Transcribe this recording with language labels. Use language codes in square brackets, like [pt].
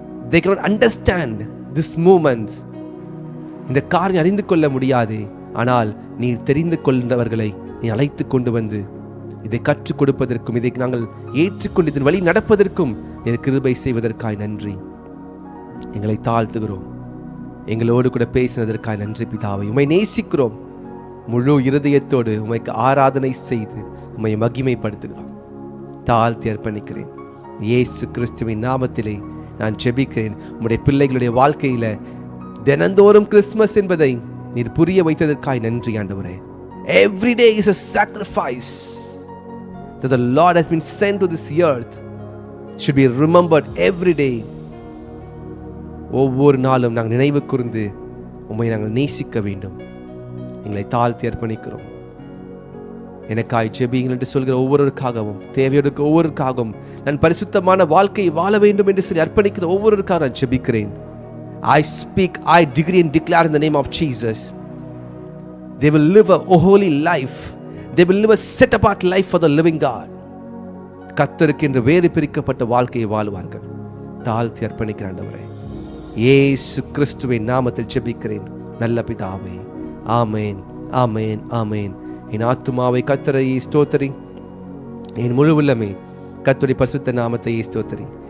[en] They cannot understand this movement. [ta] இந்த காரியம் அறிந்து கொள்ள முடியாது. ஆனால் நீ தெரிந்து கொண்டவர்களை நீ அழைத்து கொண்டு வந்து இதை கற்றுக் கொடுப்பதற்கும் இதை நாங்கள் ஏற்றுக்கொண்டு இதன் வழி நடப்பதற்கும் எனக்கு கிருபை செய்வதற்காய் நன்றி. எங்களை தாழ்த்துகிறோம். எங்களோடு கூட பேசினதற்காய் நன்றி பிதாவை. உம்மை நேசிக்கிறோம். முழு இருதயத்தோடு உம்மைக்கு ஆராதனை செய்து உம்மை மகிமைப்படுத்துகிறோம். தாழ்த்தி அர்ப்பணிக்கிறேன். இயேசு கிறிஸ்துவின் நாமத்திலே நான் ஜெபிக்கிறேன். உம்முடைய பிள்ளைகளுடைய வாழ்க்கையில தினந்தோறும் கிறிஸ்துமஸ் என்பதை நீர் புரிய வைத்ததற்காய் நன்றி ஆண்டவரே. [en] Every day is a sacrifice that the Lord has been sent to this earth should be remembered every day. [ta] ஒவ்வொரு நாளும் நாங்கள் நினைவு கூர்ந்து உம்மை நாங்கள் நேசிக்க வேண்டும். எங்களை தாழ்த்தி அர்ப்பணிக்கிறோம். எனக்காய் ஜெபியுங்கள் என்று சொல்கிற ஒவ்வொருவருக்காகவும், தேவையோடுக்கு ஒவ்வொருவருக்காகவும், நான் பரிசுத்தமான வாழ்க்கையை வாழ வேண்டும் என்று சொல்லி அர்ப்பணிக்கிற ஒவ்வொருவருக்காக நான் ஜெபிக்கிறேன். [en] I speak, I decree and declare in the name of Jesus. They will live a holy life. They will live a set apart life for the living God. [ta] கர்த்தருக்கு என்று வேறு பிரிக்கப்பட்ட வாழ்க்கையை வாழுவார்கள். தாழ்த்தி அர்ப்பணிக்கிற ஆண்டவரே, இயேசு கிறிஸ்துவின் நாமத்தில் ஜெபிக்கிறேன் நல்ல பிதாவே. ஆமேன், ஆமேன், ஆமேன். என் ஆத்துமாவை கர்த்தரை ஸ்தோத்திரி, என் முழு உள்ளமே கர்த்தருடைய பரிசுத்த நாமத்தை ஸ்தோத்திரி.